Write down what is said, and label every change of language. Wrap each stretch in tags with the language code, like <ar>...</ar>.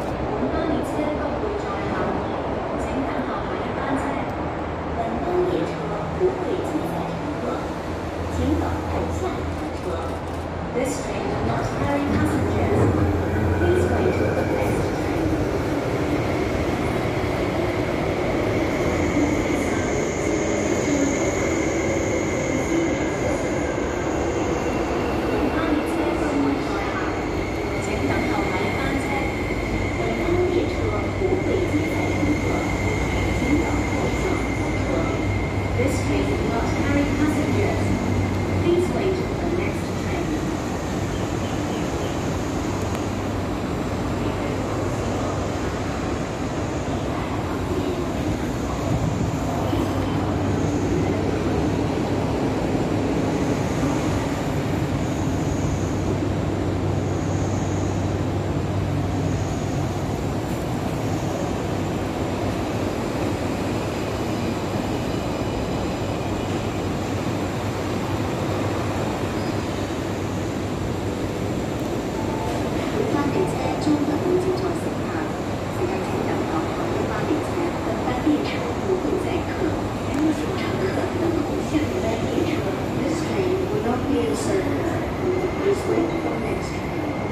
<zh>本班列車不會載客，請等候下一班車。本班列車不會接載乘客，請等候下一班車。</zh> <en>This train will not carry passengers. Please wait for the next train.</en> <zh>本班列車不會載客，請等候下一班車。本班列車不會接載乘客，請等候下一班車。</zh> <en>This train will not carry passengers. Please wait for the next train.</en> <zh>本班列車將不會接載乘客，乘客請等候下一班列車。本班列車不會載客，請乘客等候下一班列車。</zh> <en>This train will not be a service. Please wait for the next train.</en>